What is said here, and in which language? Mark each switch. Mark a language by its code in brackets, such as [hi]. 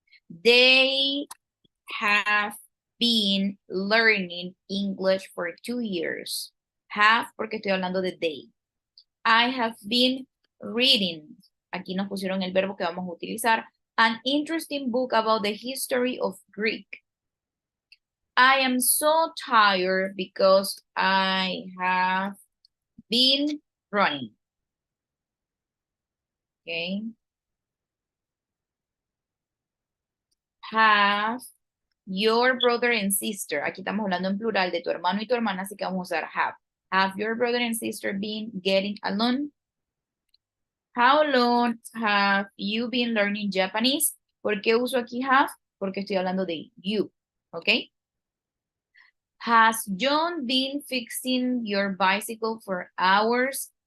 [en] They have been learning English for 2 years. [es] Have, porque estoy hablando de they. [en] I have been reading, [es] aquí nos pusieron el verbo que vamos a utilizar, [en] an interesting book about the history of Greek. I am so tired because I have been running. Okay. Have your brother and sister. [es] Aquí estamos hablando en plural de tu hermano y tu hermana, así que vamos a usar have. [en] Have your brother and sister been getting along? How long have you been learning Japanese? [es] ¿Por qué uso aquí have? Porque estoy hablando de you, ¿ok? [en] Has John been fixing your bicycle for hours?